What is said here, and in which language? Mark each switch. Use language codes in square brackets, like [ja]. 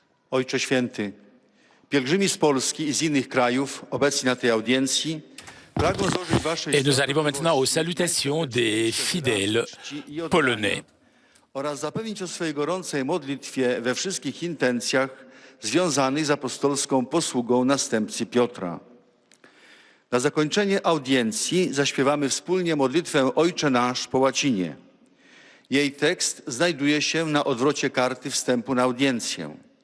[pl] Ojcze Święty, pielgrzymi z Polski i z innych krajów obecni na tej audiencji pragną złożyć Waszej [fr] Et nous arrivons maintenant aux salutations des fidèles polonais. [pl] oraz zapewnić o swojej gorącej modlitwie we wszystkich intencjach związanych z apostolską posługą następcy Piotra. Na zakończenie audiencji zaśpiewamy wspólnie modlitwę Ojcze Nasz po łacinie. Jej tekst znajduje się na odwrocie karty wstępu na audiencję.